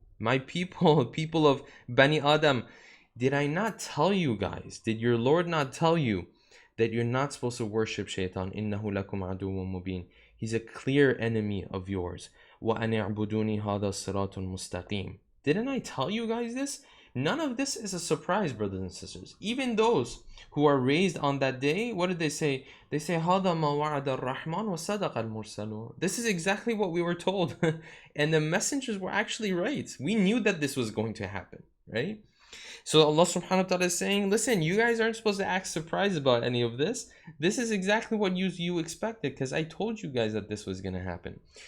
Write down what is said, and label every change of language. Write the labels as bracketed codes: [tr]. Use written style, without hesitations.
[en] My people of Bani Adam, did I not tell you guys, did your Lord not tell you that you're not supposed to worship shaitan? [ar] إِنَّهُ لَكُمْ عَدُوٌّ مُبِينٌ. [en] He's a clear enemy of yours. [ar] وَأَنِ اعْبُدُونِي هَذَا صِرَاطٌ مُسْتَقِيمٌ. [en] Didn't I tell you guys this? None of this is a surprise, brothers and sisters. Even those who are raised on that day, what did they say? They say, [ar] هَذَا مَا وَعَدَ الرَّحْمَنُ وَصَدَقَ الْمُرْسَلُونَ. [en] This is exactly what we were told. And the messengers were actually right. We knew that this was going to happen, right? So Allah subhanahu wa ta'ala is saying, listen, you guys aren't supposed to act surprised about any of this. This is exactly what you expected, because I told you guys that this was going to happen.